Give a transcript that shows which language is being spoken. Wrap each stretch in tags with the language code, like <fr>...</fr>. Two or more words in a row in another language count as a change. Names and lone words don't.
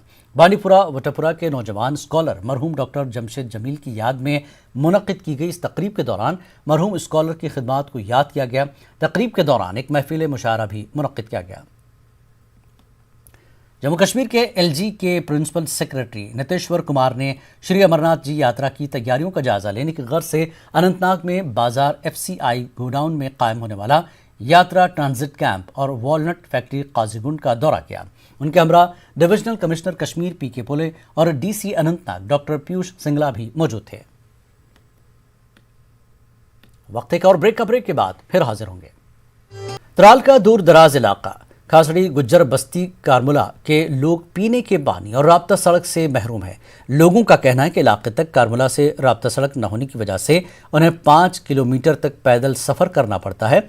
<ur>بانڈی پورہ وٹاپورہ کے نوجوان اسکالر مرحوم ڈاکٹر جمشید جمیل کی یاد میں منعقد کی گئی اس تقریب کے دوران مرحوم اسکالر کی خدمات کو یاد کیا گیا۔ تقریب کے دوران ایک محفل مشاعرہ بھی منعقد کیا گیا۔ جموں کشمیر کے ایل جی کے پرنسپل سیکرٹری نتیشور کمار نے شری امرناتھ جی یاترا کی تیاریوں کا جائزہ لینے کی غرض سے اننت ناگ میں بازار ایف سی آئی گوڈاؤن میں قائم ہونے والا یاترا</ur> <en>transit camp</en> <ur>اور والنٹ فیکٹری قاضی گنڈ کا دورہ کیا۔ ان کے ہمراہ</ur> <en>divisional commissioner</en> <ur>کشمیر پی کے پولے اور ڈی سی اننت ناگ ڈاکٹر پیوش سنگلا بھی موجود تھے۔ وقت ایک اور بریک کے بعد پھر حاضر ہوں گے۔ ترال کا دور دراز علاقہ کھاسڑی گجر بستی کارملا کے لوگ پینے کے پانی اور رابطہ سڑک سے محروم ہیں۔ لوگوں کا کہنا ہے کہ علاقے تک کارملا سے رابطہ سڑک نہ ہونے کی وجہ سے انہیں 5 کلومیٹر تک پیدل سفر کرنا پڑتا ہے۔</ur>